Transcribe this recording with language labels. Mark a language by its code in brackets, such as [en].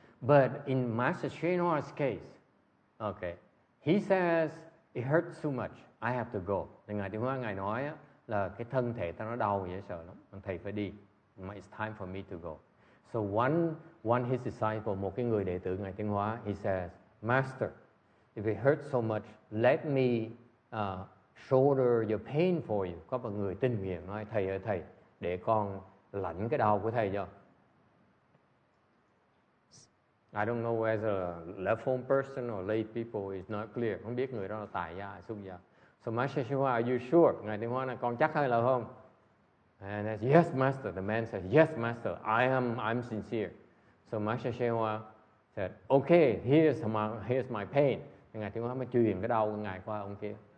[en] But in Master Shenhua's case, okay, he says it hurts too much. I have to go. [vi] Thì Ngài Tiến Hóa Ngài nói là cái thân thể ta nó đau dễ sợ lắm, thầy phải đi. [en] It's time for me to go. So one his disciple, [vi] một cái người đệ tử Ngài Tiến Hóa, [en] he says, Master, if it hurts so much, let me shoulder your pain for you. [vi] Có một người tình nguyện nói, thầy ơi thầy, để con lãnh cái đau của thầy cho. [en] I don't know whether a left-home person or lay people is not clear. [vi] Không biết người đó là tài gia hay xuất gia. [en] So Master Shenhua, are you sure? [vi] Ngài Tiến Hóa là con chắc hay là không? [en] And I said, yes, Master. The man said, yes, Master. I'm sincere. So Master Shenhua said, okay, here's my pain. [vi] Thì Ngài Tiến Hóa mới truyền cái đau của Ngài qua ông kia.